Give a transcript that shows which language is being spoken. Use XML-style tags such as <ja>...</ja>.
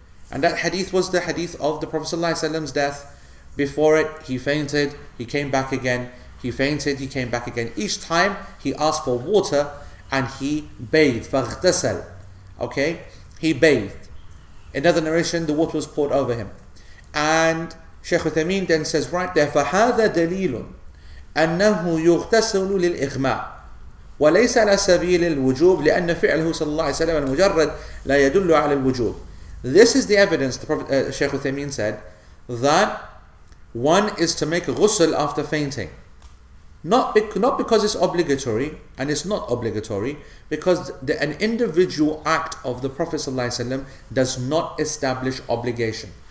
<en>And that hadith was the hadith of the Prophet ﷺ's death. Before it, he fainted, he came back again, he fainted, he came back again. Each time he asked for water and he bathed.</en> <ar>فَاغْتَسَلْ.</ar> <en>Okay? He bathed. Another narration, the water was poured over him. And Shaykh Uthaymeen then says right there,</en> <ar>فَهَذَا دَلِيلٌ أَنَّهُ يُغْتَسَلُ لِلْإِغْمَاءِ وليس على سبيل الوجوب لأن فعله صلى الله عليه وسلم المجرد لا يدل على الوجوب.</ar> <en>This is the evidence, the Prophet Shaykh Uthaymeen said, that one is to make a ghusl after fainting. Not because it's obligatory, and it's not obligatory, because an individual act of the Prophet ﷺ does not establish obligation.</en>